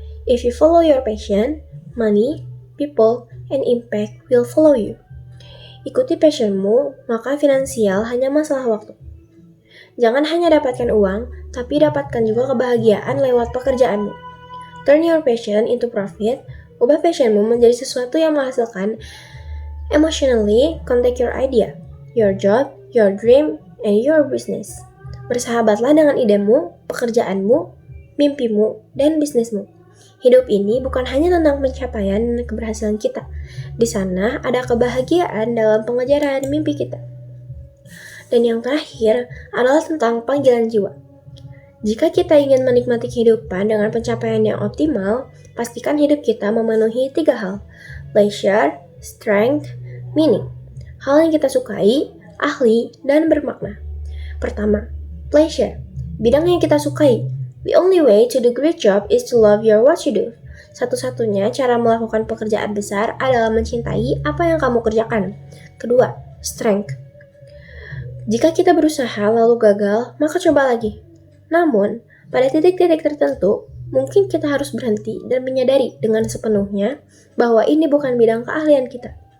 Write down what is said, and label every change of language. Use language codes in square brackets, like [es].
[en] If you follow your passion, money, people, and impact will follow you. [id] Ikuti passionmu, maka finansial hanya masalah waktu. Jangan hanya dapatkan uang, tapi dapatkan juga kebahagiaan lewat pekerjaanmu. [en] Turn your passion into profit, [id] ubah passionmu menjadi sesuatu yang menghasilkan. [en] Emotionally, contact your idea, your job, your dream, and your business. [id] Bersahabatlah dengan idemu, pekerjaanmu, mimpimu, dan bisnismu. Hidup ini bukan hanya tentang pencapaian dan keberhasilan kita. Di sana ada kebahagiaan dalam pengejaran mimpi kita. Dan yang terakhir adalah tentang panggilan jiwa. Jika kita ingin menikmati kehidupan dengan pencapaian yang optimal, pastikan hidup kita memenuhi 3 hal: leisure, strength, meaning. Hal yang kita sukai, ahli, dan bermakna. Pertama, pleasure. Bidang yang kita sukai. [en] The only way to do great job is to love your what you do. [id] Satu-satunya cara melakukan pekerjaan besar adalah mencintai apa yang kamu kerjakan. Kedua, strength. Jika kita berusaha lalu gagal, maka coba lagi. Namun, pada titik-titik tertentu, mungkin kita harus berhenti dan menyadari dengan sepenuhnya bahwa ini bukan bidang keahlian kita.